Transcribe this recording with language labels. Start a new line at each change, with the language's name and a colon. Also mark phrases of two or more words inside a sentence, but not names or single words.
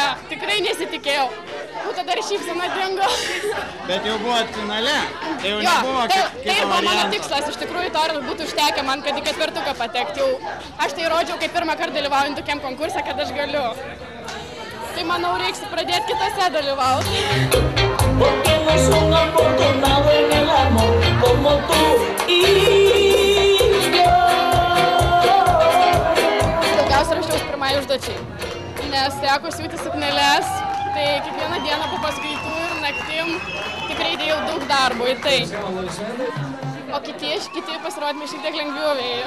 Lithuanian: Tikrai nesitikėjau. Tada ir šypsena dingo. Bet jau buvot finale? Tai jau nebuvo kito varianto. Tai buvo mano tikslas. Iš tikrųjų, to būtų užtekę man, kad į ketvirtuką patekti. Aš tai rodžiau, kaip pirmą kartą dalyvaujant tokiam konkursą, kad aš galiu. Tai manau, reiks pradėti kitose dalyvauti.
Spanish: Porque no son afortunados en el amor como tú y yo.
Lithuanian: Daugiausia rašiaus pirmai užduočiai, nes teko siūti sukneles, tai kiekvieną dieną po paskaitų ir naktim tikrai dėjau daug darbo į tai. O kiti pasirodymai šiek tiek lengviau ėjo.